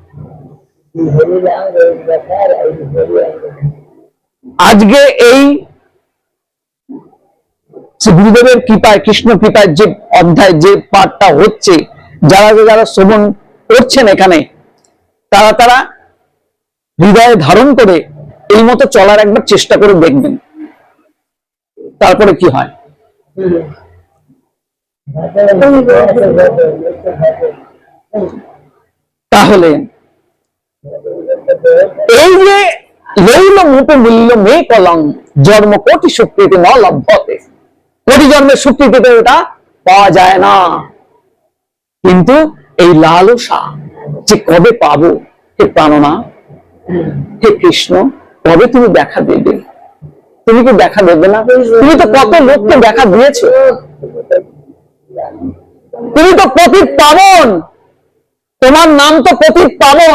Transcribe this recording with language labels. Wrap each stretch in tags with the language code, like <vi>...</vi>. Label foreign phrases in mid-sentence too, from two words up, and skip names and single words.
<bn>আজকে এই গুরুদেবের কৃপায়, কৃষ্ণ কৃপায় যে অধ্যায়, যে পাঠটা হচ্ছে, যারা যারা শ্রবণ করছেন এখানে, তারা হৃদয়ে ধারণ করে এই মতো চলার একবার চেষ্টা করে দেখবেন। তারপরে কি হয়। তাহলে এই যে</bn> <sa>लौल मुपे मूल्य मे कलं, जन्म कोटि सुकृति न लभ्यते,</sa> <bn>কোটি জন্মের সুকৃতিতে এটা পাওয়া যায় না। কিন্তু এই লালসা যে কবে পাবো, হে প্রাণনা, হে কৃষ্ণ, কবে তুমি দেখা দেবে? তুমি কি দেখা দেবে না? তুমি তো কত লোককে দেখা দিয়েছো, তুমি তো পতিত পাবন, তোমার নাম তো পতিত পাবন।</bn>